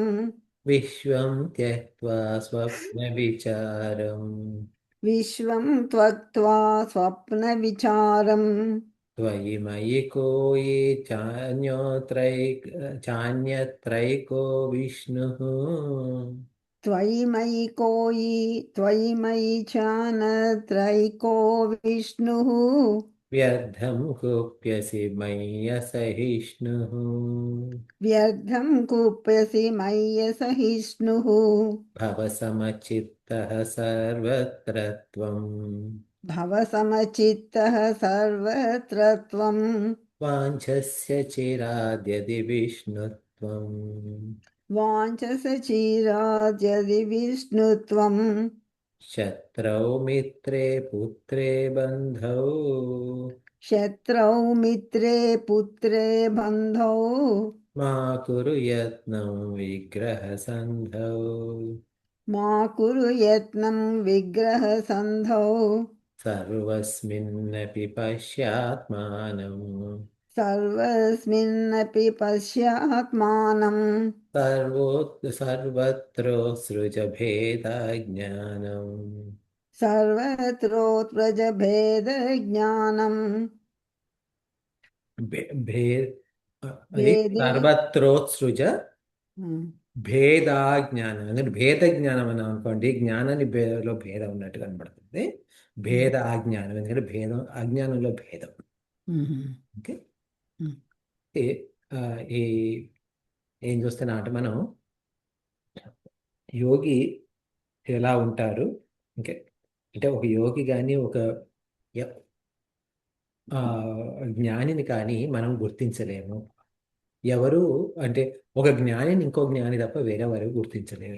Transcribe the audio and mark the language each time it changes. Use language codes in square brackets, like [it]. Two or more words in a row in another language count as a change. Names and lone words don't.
[sa] విశ్వం త్యక్త్వా స్వప్న విచారం విశ్వం త్యక్త్వా స్వప్న విచారం త్వయి మయి కోయి చాన్యత్రైకో విష్ణుః त्वयि मयि कोयि त्वयि मयि चानत्रैको विष्णुः వ్యర్థం కుప్యసి మయ్యసహిష్ణుః व्यर्थं कुप्यसि मय्यसहिष्णुः భవసమచిత్తః సర్వత్ర త్వం भवसमचित्तः सर्वत्र त्वं వాంఛస్య చిరాద్యది విష్ణుత్వం वाञ्छसि चिराद्यदि विष्णुत्वं శత్రౌ మిత్రే పుత్రే బంధౌ शत्रौ मित्रे पुत्रे बन्धौ మా కురు యత్నం విగ్రహ సంధౌ मा कुरु यत्नं विग्रहसन्धौ सर्वस्मिन्नपि पश्यात्मानम् सर्वस्मिन्नपि पश्यात्मानम् सर्वत्र सृज भेदज्ञानम् सर्वत्रोत्प्रजभेदज्ञानम् [te] भेद అది [sa] भेदे సర్వత్రోత్సృజ ఉమ్, [te] భేదాజ్ఞానం అంటే భేద జ్ఞానం అని అనుకోండి జ్ఞానాన్ని భేదంలో భేదం ఉన్నట్టు కనబడుతుంది ఉమ్, భేద అజ్ఞానం ఎందుకంటే భేదం అజ్ఞానంలో భేదం ఉమ్, ఓకే ఉమ్, ఈ ఆ, ఈ ఏం చూస్తున్నా అంటే మనం యోగి ఎలా ఉంటారు ఓకే అంటే ఒక యోగి కానీ ఒక ఎ- ఆ, జ్ఞానిని కానీ మనం గుర్తించలేము ఎవరు అంటే ఒక జ్ఞానిని ఇంకో జ్ఞాని తప్ప వేరెవరు గుర్తించలేరు